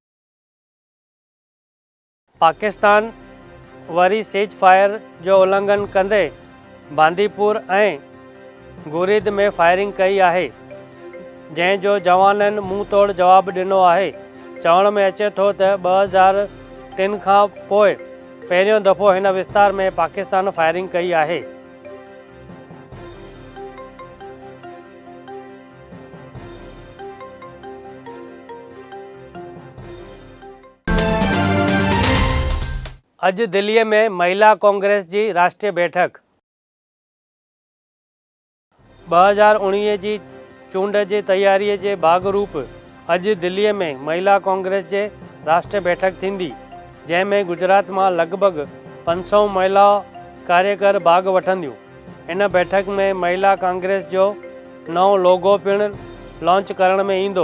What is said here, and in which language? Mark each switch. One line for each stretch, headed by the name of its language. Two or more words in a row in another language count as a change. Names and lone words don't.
Sindhi: पाकिस्तान वरी
English: cease fire
Sindhi: जो उल्लंघन कंदे बांदीपुर ऐं गुरीद में फायरिंग कई आहे। जंहिंजो जवाननि मुंहुं तोड़ जवाबु ॾिनो आहे। चवण में अचे थो त 2003 खां पोइ पहिरियों दफ़ो हिन विस्तार में पाकिस्तान फायरिंग कई आहे। अॼु दिल्लीअ में महिला कांग्रेस जी राष्ट्रीय बैठक। 2019 जी चूंड जी तयारीअ जे भागरूप अॼु दिल्लीअ में महिला कांग्रेस जे राष्ट्रीय बैठक थींदी, जंहिंमें गुजरात मां लॻभॻि 500 महिला कार्यकर भाग वठंदियूं। इन बैठक में महिला कांग्रेस जो नओं लोगो पिणु लॉन्च करण में ईंदो।